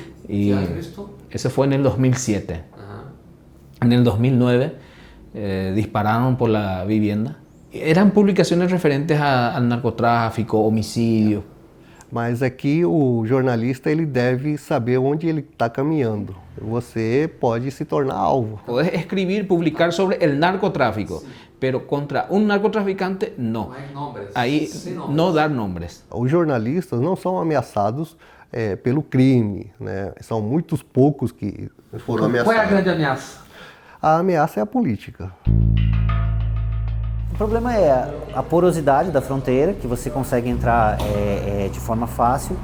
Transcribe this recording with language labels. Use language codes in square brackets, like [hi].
[es] Y eso fue en el 2007. En el 2009 dispararon por la vivienda. Eran publicaciones referentes al narcotráfico, homicídio. [pt] Mas aqui o jornalista ele deve saber onde ele está caminhando. Você pode se tornar alvo. [es] Puedes escribir, publicar sobre el narcotráfico, pero contra un narcotraficante no. [pt] Aí não dar nomes. Os jornalistas não são ameaçados pelo crime, né? São muitos poucos que foram ameaçados. Qual é a grande ameaça? A ameaça é a política. O problema é a porosidade da fronteira, que você consegue entrar de forma fácil.